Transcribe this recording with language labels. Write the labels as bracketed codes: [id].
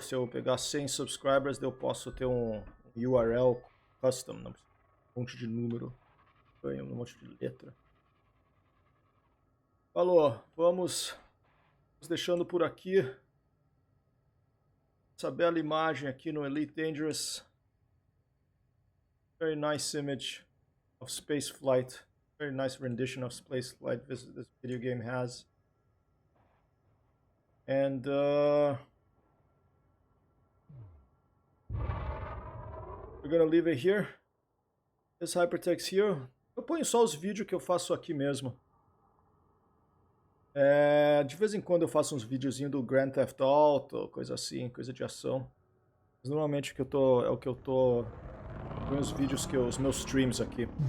[pt] Se eu pegar 100 subscribers, eu posso ter um URL custom, não precisa um monte de número, um monte de letra. Falou, vamos deixando por aqui essa bela imagem aqui no Elite Dangerous. [en] Very nice image of space flight. Very nice rendition of space flight this video game has. And we're gonna leave it here. This hypertext here. [pt] Eu ponho só os vídeos que eu faço aqui mesmo. De vez em quando eu faço uns videozinhos do Grand Theft Auto, coisa assim, coisa de ação. Mas normalmente é o que eu tô com os vídeos os meus streams aqui.